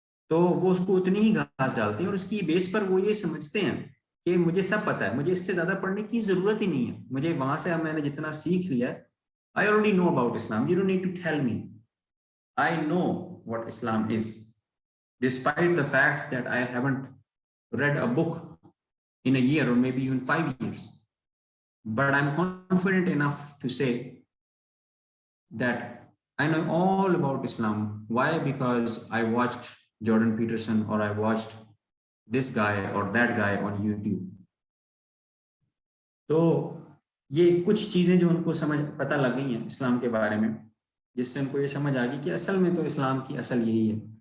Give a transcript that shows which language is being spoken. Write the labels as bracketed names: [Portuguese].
[Urdu] تو وہ اس کو اتنی ہی گھاس ڈالتے ہیں, اور اس کی بیس پر وہ یہ سمجھتے ہیں کہ مجھے سب پتا ہے, مجھے اس سے زیادہ پڑھنے کی ضرورت ہی نہیں ہے, مجھے وہاں سے میں نے جتنا سیکھ لیا ہے, [English] I already know about Islam, you don't need to tell me, I know what Islam is, despite the fact that I haven't read a book in a year or maybe even 5 years, but I'm confident enough to say that I know all about Islam. Why? Because I watched Jordan Peterson, or I watched this guy or that guy on YouTube. [Urdu] تو یہ کچھ چیزیں جو ان کو پتہ لگ گئی ہیں اسلام کے بارے میں, جس سے ان کو یہ سمجھ آ گئی کہ اصل میں تو اسلام کی اصل یہی ہے.